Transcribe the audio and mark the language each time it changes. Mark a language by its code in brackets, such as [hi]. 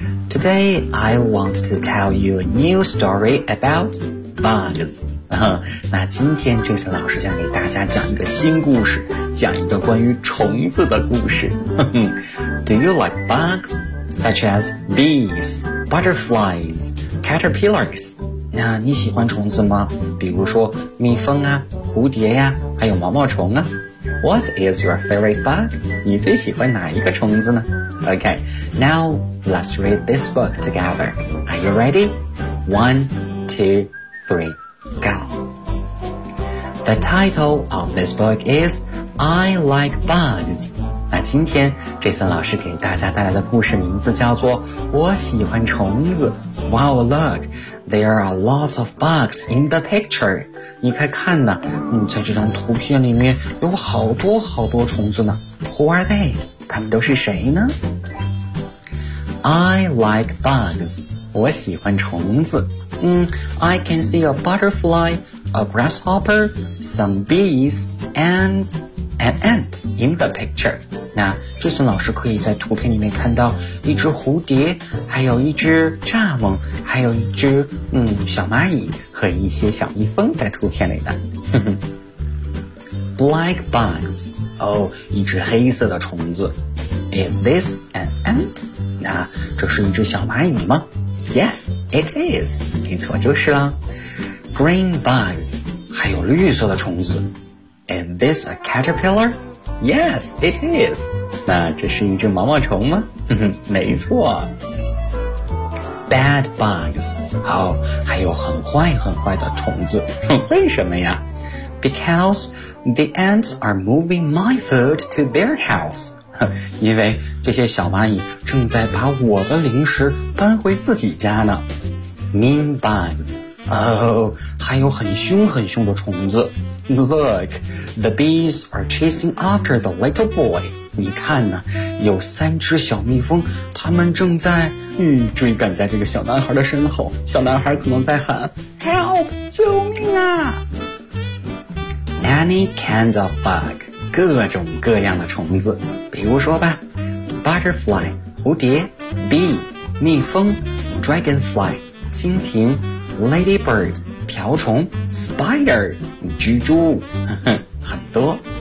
[en] Today, I want to tell you a new story about bugs. [zh] 那今天这次老师想给大家讲一个新故事，讲一个关于虫子的故事。 [en] Do you like bugs? Such as bees, butterflies, caterpillars. [zh] 那你喜欢虫子吗？比如说蜜蜂啊，蝴蝶呀，还有毛毛虫啊。 [en] What is your favorite bug? [zh] 你最喜欢哪一个虫子呢？ [en] Okay, now let's read this book together. Are you ready? 1, 2, 3, go. The title of this book is I Like Bugs. [zh] 那今天这次老师给大家带来的故事名字叫做我喜欢虫子。 [en] Wow, look, there are lots of bugs in the picture. [zh] 你快看呢，在这张图片里面有好多好多虫子呢。 [en] Who are they? [zh] 他们都是谁呢？ [en] I like bugs. [zh] 我喜欢虫子。 [en] I can see a butterfly, a grasshopper, some bees, and an ant in the picture. [zh] 那这次老师可以在图片里面看到一只蝴蝶，还有一只蚱蜢，还有一只小蚂蚁和一些小蜜蜂在图片里的。 [en] Black bugs. [zh] 一只黑色的虫子。 [en] Is this an ant? [zh] 那这是一只小蚂蚁吗？ [en] Yes, it is. [zh] 没错，就是了。 [en] Green bugs, [zh] 还有绿色的虫子。 [en] Is this a caterpillar? Yes, it is. [zh] 那这是一只毛毛虫吗？没错。 [en] Bad bugs, [zh] 还有很坏很坏的虫子。为什么呀？ [en] Because the ants are moving my food to their house. [zh] 因为这些小蚂蚁正在把我的零食搬回自己家呢。 [en] Mean bugs. [zh] 还有很凶很凶的虫子。 [en] Look, the bees are chasing after the little boy. [zh] 你看呢，有三只小蜜蜂，他们正在追赶在这个小男孩的身后。小男孩可能在喊 Help! 救命啊！ [en] Any kind of bug. [zh] 各种各样的虫子，比如说吧 ，butterfly 蝴蝶 ，bee 蜜蜂 ，dragonfly 蜻蜓 ，ladybird 瓢虫 ，spider 蜘蛛，很多。